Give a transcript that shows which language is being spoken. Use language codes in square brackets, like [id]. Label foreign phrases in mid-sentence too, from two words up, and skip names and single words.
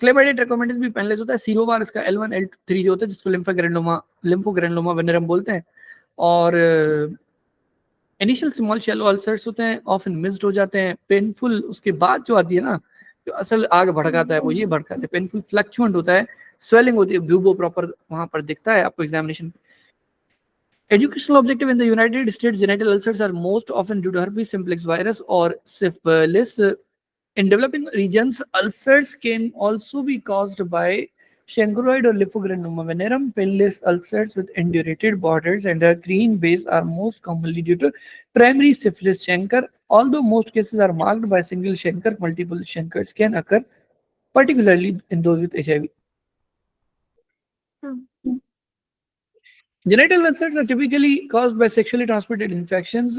[hi] क्लेमाइडिया ट्रैकोमाटिस भी पेनलेस होता है। सीरोवार इसका L1 L3 जो होता है जिसको लिम्फोग्रेनुलोमा वेनेरम बोलते हैं। और [en] initial small shallow ulcers [hi] होते हैं, [en] often missed [hi] हो जाते हैं, पेनफुल। उसके बाद जो आती है ना, जो असल आग भड़काता है वो ये भड़काता है, [en] painful fluctuant [hi] होता है, स्वेलिंग होती है, [en] bubo proper [hi] वहां पर दिखता है आपको एग्जामिनेशन। [en] Educational objective in the United States, genital ulcers are most often due to herpes simplex virus or syphilis. In developing regions, ulcers can also be caused by chancroid or lymphogranuloma venerum. Pinless ulcers with indurated borders and a green base are most commonly due to primary syphilis chancre. Although most cases are marked by single chancre, multiple chancres can occur, particularly in those with HIV. Genital ulcers are typically caused by sexually transmitted infections.